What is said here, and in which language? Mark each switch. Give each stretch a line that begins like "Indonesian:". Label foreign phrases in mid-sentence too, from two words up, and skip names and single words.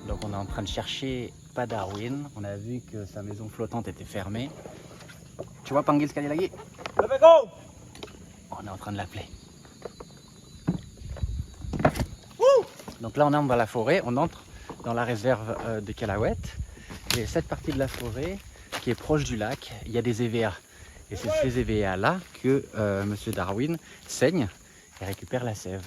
French: On est en train de chercher pas Darwin. On a vu que sa maison flottante était fermée. Tu vois
Indonesian: panggil sekali lagi?
French: On est en train de l'appeler. Donc là on entre dans la forêt, on entre dans la réserve de Calawet. Et cette partie de la forêt qui est proche du lac, il y a des EVA. Et c'est ces EVA là que Monsieur Darwin saigne et récupère la sève.